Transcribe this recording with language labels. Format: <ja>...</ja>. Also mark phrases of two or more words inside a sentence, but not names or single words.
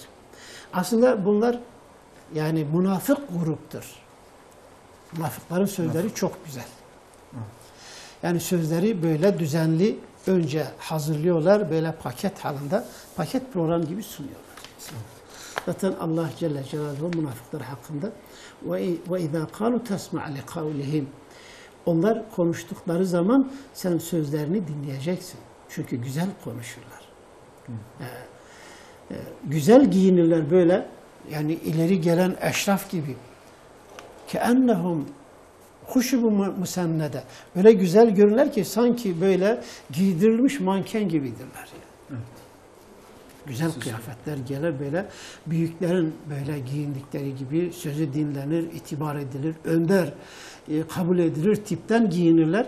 <tr>Aslında bunlar yani münafık gruptur. Münafıkların sözleri çok güzel. Yani sözleri böyle düzenli önce hazırlıyorlar, böyle paket halinde, paket program gibi sunuyorlar. Zaten Allah Celle Celaluhu münafıklar hakkında</tr> <ar>وَاِذَا قَالُوا تَسْمَعْ لِقَوْلِهِمْ</ar> <tr>onlar konuştukları zaman sen sözlerini dinleyeceksin. Çünkü güzel konuşurlar. Güzel giyinirler böyle. Yani ileri gelen eşraf gibi.</tr> <ar>كَأَنَّهُمْ خُشُبُ musennede.</ar> <tr>Öyle güzel görünürler ki sanki böyle giydirilmiş manken gibidirler. Evet. Güzel kıyafetler gelir böyle. Büyüklerin böyle giyindikleri gibi sözü dinlenir, itibar edilir, önder kabul edilir, tipten giyinirler.</tr>